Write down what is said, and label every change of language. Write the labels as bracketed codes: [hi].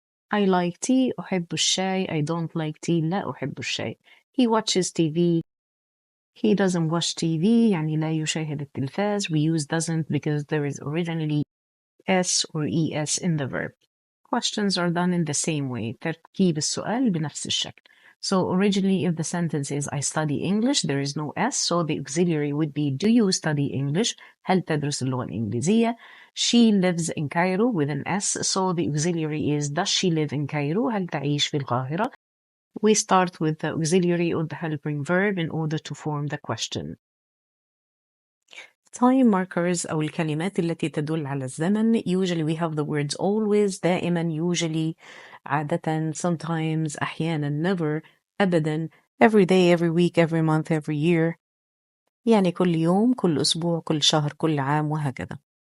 [en] I like tea. [ar] أحب الشاي. [en] I don't like tea. [ar] لا أحب الشاي. [en] He watches TV. He doesn't watch TV. [ar] يعني لا يشاهد التلفاز. [en] We use doesn't because there is originally s or es in the verb. Questions are done in the same way. [ar] تركيب السؤال بنفس الشكل. [en] So originally if the sentence is I study English, there is no s, so the auxiliary would be do you study English? [ar] هل تدرس اللغة الإنجليزية? [en] She lives in Cairo with an s, so the auxiliary is does she live in Cairo? [ar] هل تعيش في القاهرة? [en] We start with the auxiliary or the helping verb in order to form the question. Time markers [ar] أو الكلمات التي تدل على الزمن. [en] Usually we have the words always, دائما, usually, عادة, sometimes, أحيانا, never, أبدا, every day, every week, every month, every year. [ar] يعني كل يوم, كل أسبوع, كل شهر, كل عام, وهكذا.